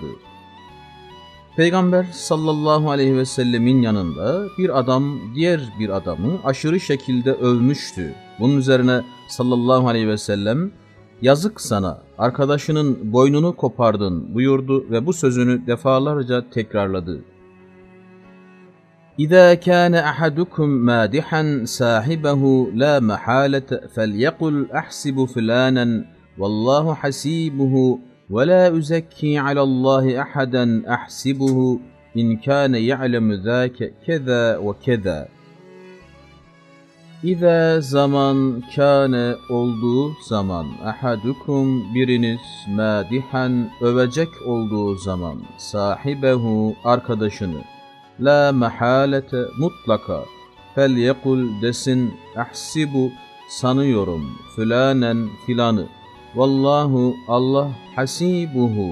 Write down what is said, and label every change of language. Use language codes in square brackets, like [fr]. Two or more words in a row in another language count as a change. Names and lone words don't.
[tr] Peygamber [ar] صلى الله عليه وسلم [tr] yanında bir adam diğer bir adamı aşırı şekilde övmüştü. Bunun üzerine [ar] صلى الله عليه وسلم [tr] yazık sana arkadaşının boynunu kopardın buyurdu ve bu sözünü defalarca tekrarladı. [ar] إذا كان أحدكم مادحا صاحبه لا محالة فليقل أحسب فلانا والله حسيبه ولا أزكي على الله أحدا أحسبه إن كان يعلم ذاك كذا وكذا. [tr] İza zaman kâne olduğu zaman ahadukum biriniz madihan övecek olduğu zaman sahibehu arkadaşını [ar] لا محالة [tr] mutlaka [ar] فليقل [tr] desin ahsibu sanıyorum filanen filanı vallahu Allah hasibuhu